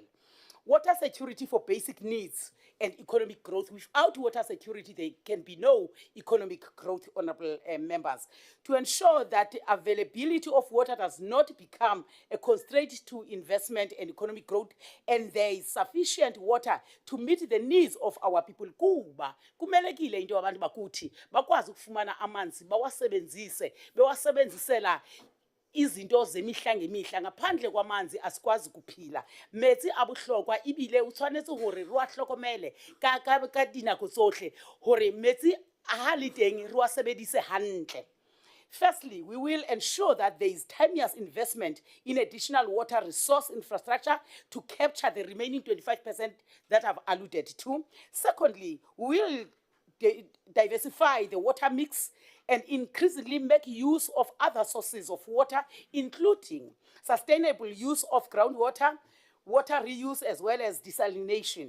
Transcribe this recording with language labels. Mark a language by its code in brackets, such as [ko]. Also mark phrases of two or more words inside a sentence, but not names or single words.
[en] Water security for basic needs and economic growth. Without water security, there can be no economic growth, honorable members. To ensure that the availability of water does not become a constraint to investment and economic growth, and there is sufficient water to meet the needs of our people. [xh] Kuba kumelekile into abantu bakuthi bakwazi ukufumana amanzi bewasebenzisela izinto zemihla ngemihla. Ngaphandle kwamanzi asikwazi kuphila. [st] Metsi a bohlokwa ibile o tshwanetse hore re wa hlokomele ka dinako tsohle hore metsi a ha le teng re wa sebedise hantle. [en] Firstly, we will ensure that there is timeous investment in additional water resource infrastructure to capture the remaining 25% that I've alluded to. Secondly, we will diversify the water mix and increasingly make use of other sources of water, including sustainable use of groundwater, water reuse, as well as desalination.